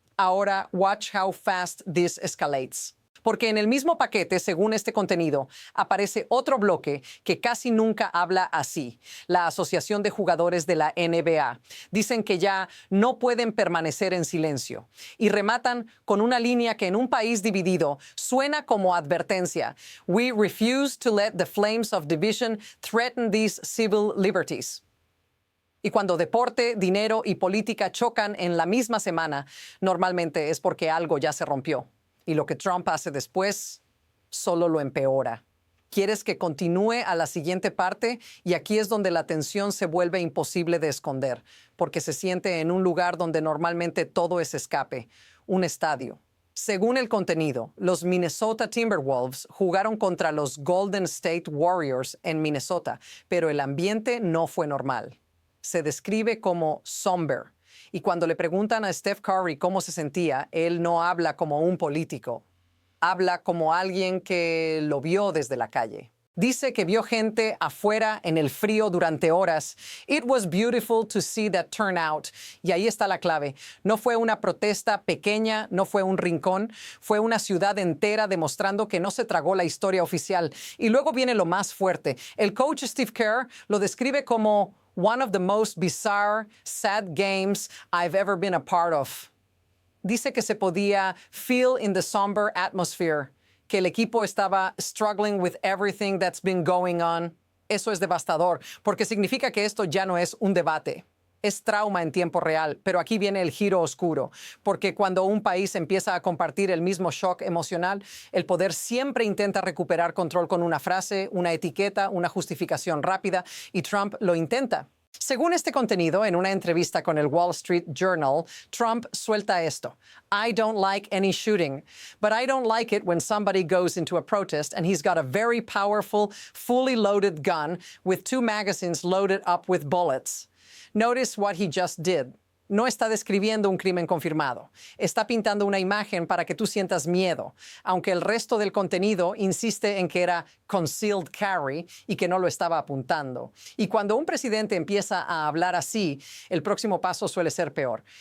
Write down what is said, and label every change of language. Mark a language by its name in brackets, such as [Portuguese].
[Spanish] Ahora, [English] watch how fast this escalates. [Spanish] Porque en el mismo paquete, según este contenido, aparece otro bloque que casi nunca habla así, la Asociación de Jugadores de la NBA. Dicen que ya no pueden permanecer en silencio y rematan con una línea que en un país dividido suena como advertencia. [English] We refuse to let the flames of division threaten these civil liberties. [Spanish] Y cuando deporte, dinero y política chocan en la misma semana, normalmente es porque algo ya se rompió. Y lo que Trump hace después solo lo empeora. ¿Quieres que continúe a la siguiente parte? Y aquí es donde la tensión se vuelve imposible de esconder, porque se siente en un lugar donde normalmente todo es escape, un estadio. Según el contenido, los Minnesota Timberwolves jugaron contra los Golden State Warriors en Minnesota, pero el ambiente no fue normal. Se describe como somber. Y cuando le preguntan a Steph Curry cómo se sentía, él no habla como un político. Habla como alguien que lo vio desde la calle. Dice que vio gente afuera en el frío durante horas. [English] It was beautiful to see that turnout. [Spanish] Y ahí está la clave. No fue una protesta pequeña, no fue un rincón, fue una ciudad entera demostrando que no se tragó la historia oficial. Y luego viene lo más fuerte. El coach Steve Kerr lo describe como [English] one of the most bizarre, sad games I've ever been a part of. [Spanish] Dice que se podía [English] feel in the somber atmosphere, [Spanish] que el equipo estaba [English] struggling with everything that's been going on. [Spanish] Eso es devastador, porque significa que esto ya no es un debate. Es trauma en tiempo real, pero aquí viene el giro oscuro, porque cuando un país empieza a compartir el mismo shock emocional, el poder siempre intenta recuperar control con una frase, una etiqueta, una justificación rápida, y Trump lo intenta. Según este contenido, en una entrevista con el Wall Street Journal, Trump suelta esto. [English] I don't like any shooting, but I don't like it when somebody goes into a protest and he's got a very powerful, fully loaded gun with 2 magazines loaded up with bullets. Notice what he just did. [Spanish] No está describiendo un crimen confirmado. Está pintando una imagen para que tú sientas miedo, aunque el resto del contenido insiste en que era concealed carry y que no lo estaba apuntando. Y cuando un presidente empieza a hablar así, el próximo paso suele ser peor.